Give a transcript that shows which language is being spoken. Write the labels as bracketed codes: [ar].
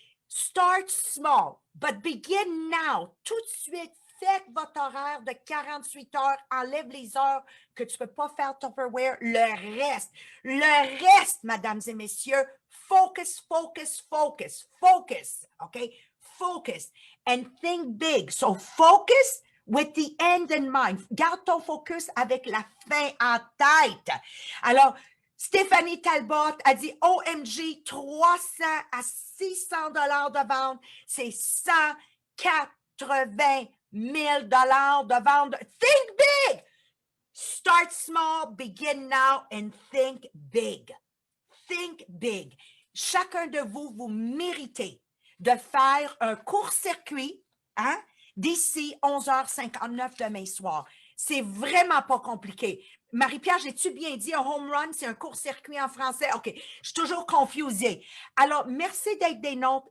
[en] Start small, but begin now. [fr] Tout de suite, faites votre horaire de 48 heures. Enlève les heures que tu ne peux pas faire Tupperware. Le reste, mesdames et messieurs, focus, focus, focus, focus. OK? [en] Focus and think big. So focus with the end in mind. [fr] Garde ton focus avec la fin en tête. Alors, Stéphanie Talbot a dit OMG 300 à 600 de vente, c'est 180 000 de vente. [en] Think big! Start small, begin now and think big. Think big. [fr] Chacun de vous, vous méritez de faire un court-circuit d'ici 11h59 demain soir. C'est vraiment pas compliqué. Marie-Pierre, j'ai-tu bien dit un home run, c'est un court-circuit en français? OK, je suis toujours confusée. Alors, merci d'être des nôtres.